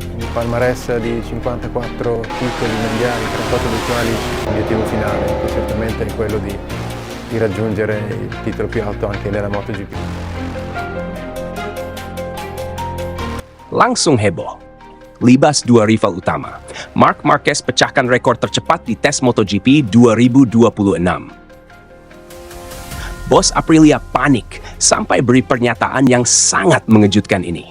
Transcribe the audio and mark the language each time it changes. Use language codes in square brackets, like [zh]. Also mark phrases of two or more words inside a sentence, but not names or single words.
[it] palmarès di 54 titoli mondiali, 38 dei quali l'obiettivo finale certamente è quello di raggiungere il titolo più alto anche nella MotoGP. [id] Langsung heboh. Libas dua rival utama. Marc Marquez pecahkan rekor tercepat di tes MotoGP 2026. Bos Aprilia panik sampai beri pernyataan yang sangat mengejutkan ini.